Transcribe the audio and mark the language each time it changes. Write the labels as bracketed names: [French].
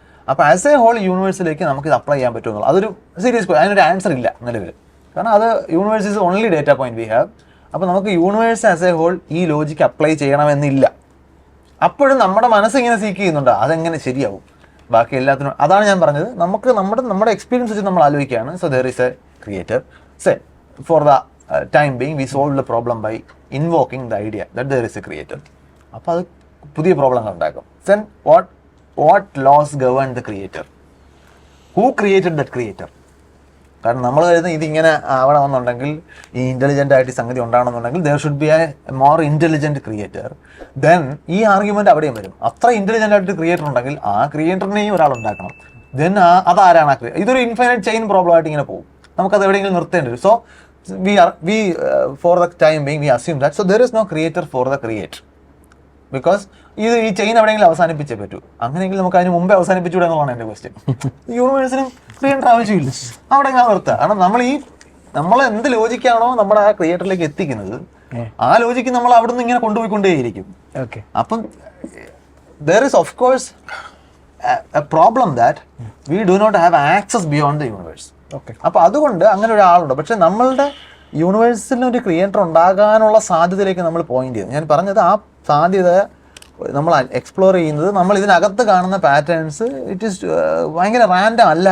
[Malayalam] അപ്പോൾ as A whole യൂണിവേഴ്സിലേക്ക് നമുക്ക് ഇത് അപ്ലൈ ചെയ്യാൻ പറ്റുമോ എന്നുള്ളത് അതൊരു സീരിയസ്, അതിനൊരു ആൻസർ ഇല്ല നിലവിൽ. കാരണം അത് [English] Universe is only data point we have. [Malayalam] അപ്പോൾ നമുക്ക് യൂണിവേഴ്സ് ആസ് എ ഹോൾ ഈ ലോജിക്ക് അപ്ലൈ ചെയ്യണമെന്നില്ല. അപ്പോഴും നമ്മുടെ മനസ്സിങ്ങനെ സീക്ക് ചെയ്യുന്നുണ്ട് അതെങ്ങനെ ശരിയാവും ബാക്കി എല്ലാത്തിനും. അതാണ് ഞാൻ പറഞ്ഞത്, നമുക്ക് നമ്മുടെ എക്സ്പീരിയൻസ് വെച്ച് നമ്മൾ ആലോചിക്കുകയാണ്. [English] So there is a creator. Say for the time being we solved the problem by invoking the idea that there is a creator. [Malayalam] അപ്പോൾ അത് പുതിയ പ്രോബ്ലങ്ങൾ ഉണ്ടാക്കും. [English] Then what laws govern the creator? Who created that creator? [Malayalam] കാരണം നമ്മൾ കരുതുന്നത് ഇതിങ്ങനെ ആവണമെന്നുണ്ടെങ്കിൽ, ഈ ഇൻ്റലിജൻ്റ് ആയിട്ട് സംഗതി ഉണ്ടാകണമെന്നുണ്ടെങ്കിൽ [English] there should be a more intelligent creator. [Malayalam] Then ഈ ആർഗ്യുമെൻ്റ് അവിടെയും വരും. അത്ര ഇൻ്റലിജൻ്റ് ആയിട്ട് ക്രിയേറ്റർ ഉണ്ടെങ്കിൽ ആ ക്രിയേറ്ററിനെയും ഒരാൾ ഉണ്ടാക്കണം. ദെൻ അതാരാണ് ആ ക്രിയേറ്റർ? ഇതൊരു ഇൻഫൈനൈറ്റ് ചെയിൻ പ്രോബ്ലം ആയിട്ട് ഇങ്ങനെ പോകും. നമുക്കത് എവിടെയെങ്കിലും നിർത്തേണ്ടി വരും. [English] so we for the time being we assume that so there is no creator for the create, because [Malayalam] ഈ ചെയിൻ എവിടെയെങ്കിലും അവസാനിപ്പിച്ചേ പറ്റൂ. അങ്ങനെയെങ്കിൽ നമുക്ക് അതിന് മുമ്പേ അവസാനിപ്പിച്ചുകൂടെ എന്നുള്ളതാണ് എൻ്റെ ക്വസ്റ്റ്യൻ. യൂണിവേഴ്സിനും ക്രിയേറ്റർ ആവശ്യമില്ല, അവിടെ ഞാൻ നിർത്തുക. കാരണം നമ്മൾ എന്ത് ലോജിക്കാണോ നമ്മുടെ ആ ക്രിയേറ്ററിലേക്ക് എത്തിക്കുന്നത്, ആ ലോജിക്ക് നമ്മൾ അവിടെ നിന്ന് ഇങ്ങനെ കൊണ്ടുപോയിക്കൊണ്ടേയിരിക്കും. [English] അപ്പം there is of course a problem that we do not have access beyond the universe. [Malayalam] അപ്പോൾ അതുകൊണ്ട് അങ്ങനെ ഒരാളുണ്ട്. പക്ഷെ നമ്മളുടെ യൂണിവേഴ്സിൽ ഒരു ക്രിയേറ്റർ ഉണ്ടാകാനുള്ള സാധ്യതയിലേക്ക് നമ്മൾ പോയിന്റ് ചെയ്യുന്നു. ഞാൻ പറഞ്ഞത് ആ സാധ്യത നമ്മൾ എക്സ്പ്ലോർ ചെയ്യുന്നത് നമ്മൾ ഇതിനകത്ത് കാണുന്ന പാറ്റേൺസ് ഇറ്റ് ഈസ് ഭയങ്കര റാൻഡം അല്ല.